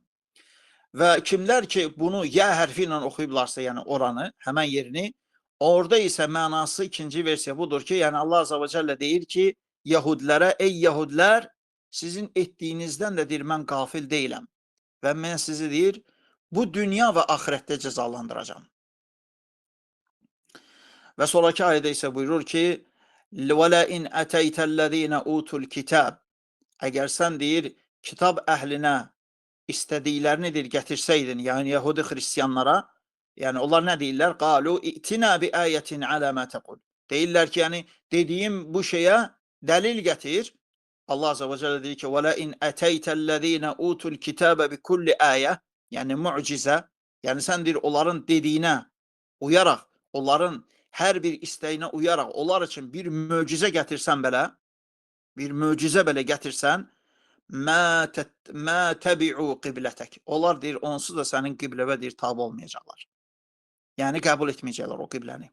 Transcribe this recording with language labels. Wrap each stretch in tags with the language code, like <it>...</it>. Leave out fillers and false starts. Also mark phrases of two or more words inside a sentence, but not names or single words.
<az>Və kimlər ki, bunu ya hərfi ilə oxuyublarsa, yəni oranı, həmən yerini, orada isə mənası ikinci versiya budur ki, yəni Allah</az> <ar>عز وجل</ar> <az>deyir ki, Yahudilərə, ey Yahudilər, sizin etdiyinizdən də deyir, mən qafil deyiləm. Və mən sizi deyir, bu dünya və axirətdə cəzalandıracağam. Və sonraki ayədə isə buyurur ki,</az> <ar>وَلَئِنْ أَتَيْتَ الَّذ۪ينَ اُوتُوا الْكِتَابِ</ar> <az>Əgər sən deyir, kitab əhlinə istədiklərini deyir, gətirsəydin, yəni Yahudi xristiyanlara, yəni onlar nə deyirlər?</az> <ar>قَالُوا اِئْتِنَا بِآيَةٍ عَلَى مَا تَقُلْ</ar> <az>Deyirlər ki, yəni dediyim bu şeyə dəlil gətir. Allah</az> <ar>عز وجل</ar> <az>deyir ki,</az> <ar>وَلَئِنْ أَتَيْتَ الَّذ۪ينَ اُوتُوا الْكِتَابَ بِكُلِّ آيَةٍ</ar> <az>Yəni mucizə, yəni sən deyir, onların dediyinə uyaraq, onların hər bir istəyinə uyaraq, onlar üçün bir möcüzə gətirsən belə, bir möcüzə belə gətirsən,</az> <ar>ما تبعوا قبلتك.</ar> <az>Onlar deyir, onsuz da sənin qibləvə deyir, tabi olmayacaqlar. Yəni qəbul etməyəcəklər o qibləni.</az>